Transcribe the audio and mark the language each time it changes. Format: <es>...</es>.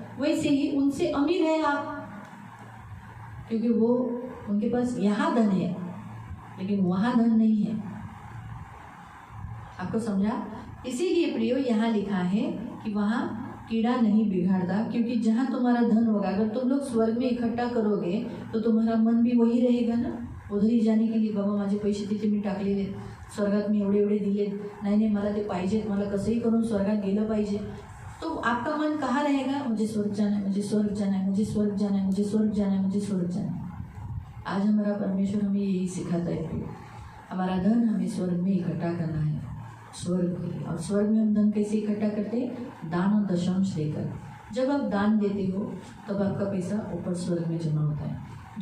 <hi>वैसे ही उनसे अमीर है आप, क्योंकि वो उनके पास यहाँ धन है लेकिन वहाँ धन नहीं है। आपको समझा? इसीलिए प्रियो यहाँ लिखा है कि वहाँ कीड़ा नहीं बिगाड़ता, क्योंकि जहाँ तुम्हारा धन होगा, अगर तुम लोग स्वर्ग में इकट्ठा करोगे तो तुम्हारा मन भी वही रहेगा ना, उधर ही जाने के लिए।</hi> <mr>बाबा माझे पैसे तिथे मी टाकलेले, स्वर्गात मी एवढे दिले, नाही मला ते पाहिजेत, मला कसंही करून स्वर्गात गेलं पाहिजे,</mr> <hi>तो आपका मन कहाँ रहेगा? मुझे स्वर्ग जाना है, मुझे स्वर्ग जाना है, मुझे स्वर्ग जाना है, मुझे स्वर्ग जाना है, मुझे स्वर्ग जाना है। आज हमारा परमेश्वर हमें यही सिखाता है, हमारा धन हमें स्वर्ग में इकट्ठा करना है, स्वर्ग के लिए। और स्वर्ग में हम धन कैसे इकट्ठा करते हैं? दान और दशांश देकर। जब आप दान देते हो तब आपका पैसा ऊपर स्वर्ग में जमा होता है।</hi>